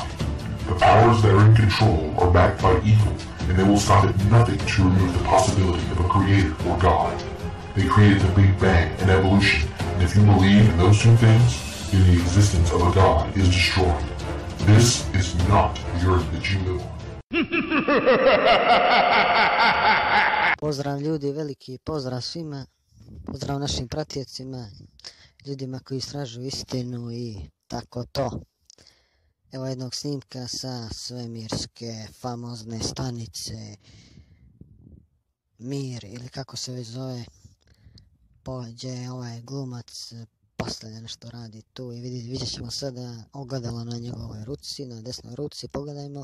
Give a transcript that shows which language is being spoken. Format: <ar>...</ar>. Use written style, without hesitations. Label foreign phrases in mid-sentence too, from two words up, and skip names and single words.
<en>The powers that are in control are backed by evil, and they will stop at nothing to remove the possibility of a creator or God. They created the Big Bang and evolution, and if you believe in those two things, then the existence of a God is destroyed. This is not the earth that you live on.</en> <bs>Pozdrav ljudi, veliki pozdrav svima, pozdrav našim pratijecima, ljudima koji istražuju istinu i tako to. Evo jednog snimka sa svemirske famozne stanice Mir ili kako se već zove, gdje ovaj glumac postavlja nešto radi tu i vidjet ćemo sada ogledalo na njegovoj ruci, na desnoj ruci, pogledajmo.</bs>